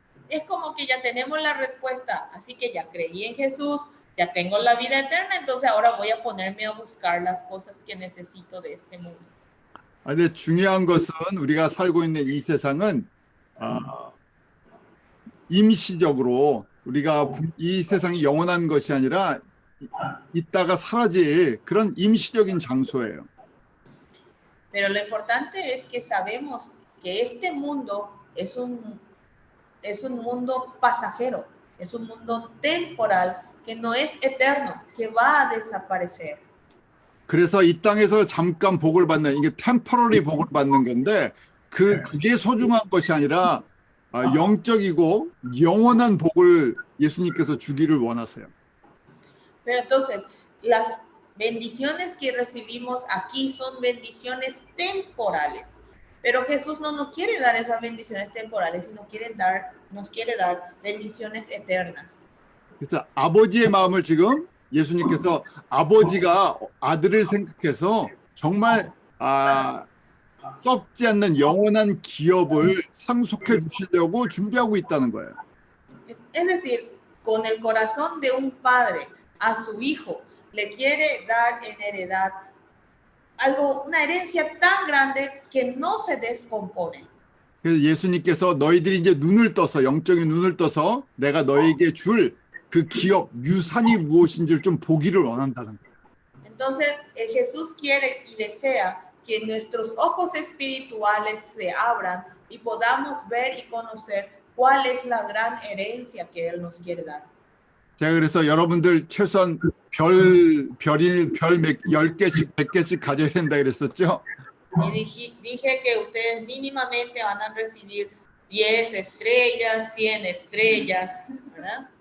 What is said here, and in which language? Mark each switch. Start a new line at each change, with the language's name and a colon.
Spanish: Es como que ya tenemos la respuesta, así que ya creí en Jesús, ya tengo la vida eterna, entonces ahora voy a ponerme a buscar las cosas que necesito de este mundo.
Korean: 근데 중요한 것은 우리가 살고 있는 이 세상은 임시적으로 우리가 이 세상이 영원한 것이 아니라 있다가 사라질 그런 임시적인 장소예요.
Spanish: Pero lo importante es que sabemos que este mundo es un mundo pasajero, es un mundo temporal que no es eterno, que va a desaparecer.
Korean: 그래서 이 땅에서 잠깐 복을 받는 이게 템포러리 복을 받는 건데 그게 소중한 것이 아니라 영적이고 영원한 복을 예수님께서 주기를 원하세요.
Spanish: Pero entonces, las bendiciones que recibimos aquí son bendiciones temporales. Pero Jesús no nos quiere dar esas bendiciones temporales, sino nos quiere dar bendiciones eternas.
Korean: 그래서 아버지의 마음을 지금 예수님께서 아버지가 아들을 생각해서 정말 썩지 않는 영원한 기업을 상속해 주시려고 준비하고 있다는 거예요.
Spanish: Es decir, con el corazón de un padre a su hijo, le quiere dar en heredad una herencia tan grande que no se descompone.
Korean: 그래서 예수님께서 너희들이 이제 눈을 떠서 영적인 눈을 떠서 내가 너에게 줄 그 기업 유산이 무엇인지를 좀 보기를 원한다는 거예요.
Spanish: Entonces, Jesús quiere y desea que nuestros ojos espirituales se abran y podamos ver y conocer cuál es la gran herencia que Él nos quiere dar.
Korean: 제가 그래서 여러분들 최소한 별 10개씩 100개씩 가져야 된다 그랬었죠.
Spanish: Y dije que ustedes mínimamente van a recibir 10 estrellas, 100 estrellas, ¿verdad?